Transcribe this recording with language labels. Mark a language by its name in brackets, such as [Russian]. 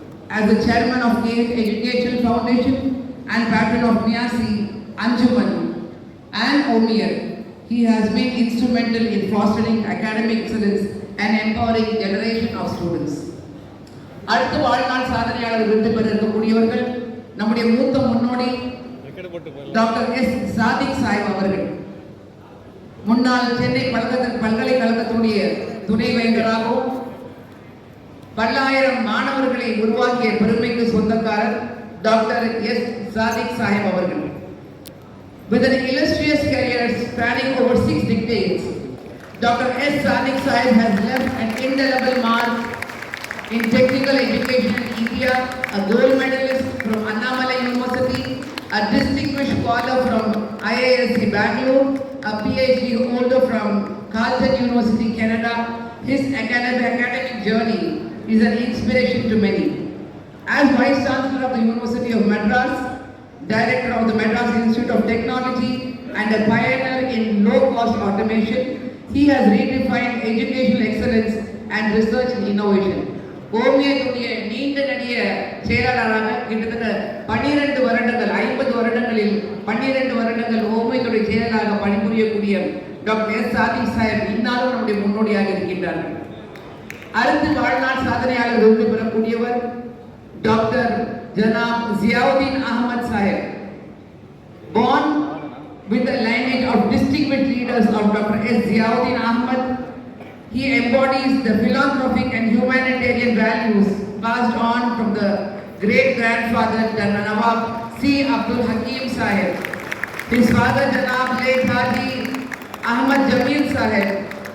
[English] as the chairman of KH Educational Foundation and patron of Niasi, Anjuman and Omir, he has been instrumental in fostering academic excellence and empowering generation of students. [Tamil] அடுத்த வாழ்நாள் சாதனையாளர் விருது பெற இருக்கக்கூடியவர்கள் நம்முடைய மூத்த முன்னோடி டாக்டர் எஸ் சாதிக் சாஹிப் அவர்கள். முன்னாள் சென்னை பல்கலைக்கழகத்துடைய துணைவேந்தராகவும் பல்லாயிரம் மாணவர்களை உருவாக்கிய பெருமைக்கு சொந்தக்காரர் டாக்டர் எஸ் சாதிக் சாஹிப் அவர்கள். [English] With an illustrious career spanning over 6 decades, Dr. S. Sadiq Sahib has left an indelible mark in technical education in India, a gold medalist from Annamalai University, a distinguished scholar from IISc Bangalore, a PhD holder from Carleton University, Canada. His academic journey is an inspiration to many. As Vice Chancellor of the University of Madras, Director of the Madras Institute of Technology, and a pioneer in low-cost automation, he has redefined educational excellence and research and innovation. [Tamil] ஓமியத்துடைய நீண்ட நெடிய செயலாளராக கிட்டத்தட்ட 12 வருடங்கள் 50 வருடங்களில் 12 வருடங்கள் ஓமியத்துடைய செயலாளராக பணிபுரியக்கூடிய doctor S Sadiq Sahib இன்னாலும் நம்முடைய முன்னோடியாக இருக்கின்றார்கள். அடுத்து வாழ்நாள் சாதனையாளர் விருது பெறக்கூடியவர் doctor Janab Ziauddin Ahmed Sahib. [English] Born with the lineage of distinguished leaders of Dr. S. Ziauddin Ahmad, he embodies the philanthropic and humanitarian values passed on from the great-grandfather Nawab C. Abdul Hakim Sahib. His father Janab late Haji Ahmad Jamil Sahib.